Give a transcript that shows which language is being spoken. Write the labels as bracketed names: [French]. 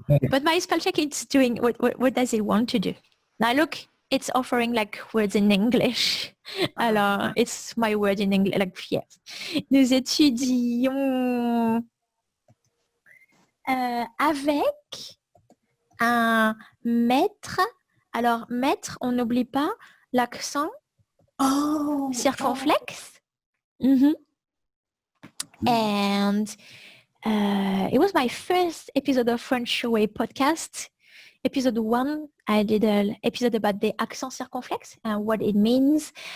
[English] But my spell check is doing what does it want to do? Now look, it's offering like words in English. [French] Alors, [English] it's my word in English. Like, yeah. [French] Nous étudions avec un maître. Alors, maître, on n'oublie pas l'accent circonflexe. [English] And it was my first episode of French Way podcast. Episode 1, I did an episode about the accent circonflexe and what it means.